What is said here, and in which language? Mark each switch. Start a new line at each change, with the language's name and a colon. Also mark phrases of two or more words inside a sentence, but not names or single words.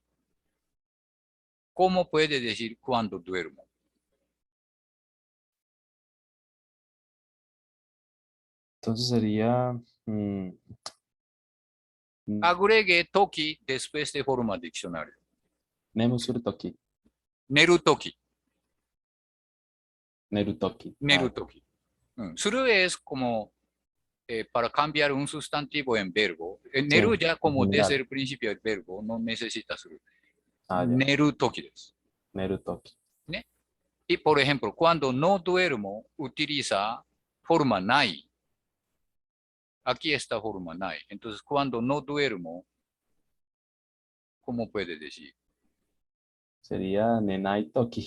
Spanish: ¿Cómo puede decir cuando duermo? entonces sería Agregue toki después de forma diccionario. Nemusur Toki.
Japanese: 寝るとき。寝るとき. 寝るとき。
Spanish: Suru es como para cambiar un sustantivo en verbo. Neru ya como general. desde el principio el verbo no necesita suru. Ya.
Japanese: 寝るときです. 寝るとき.
Spanish: Y por ejemplo, cuando no duermo, utiliza forma nai. Aquí está forma nai. Entonces, cuando no duermo, ¿cómo puede decir? Sería
Japanese: 寝ないとき.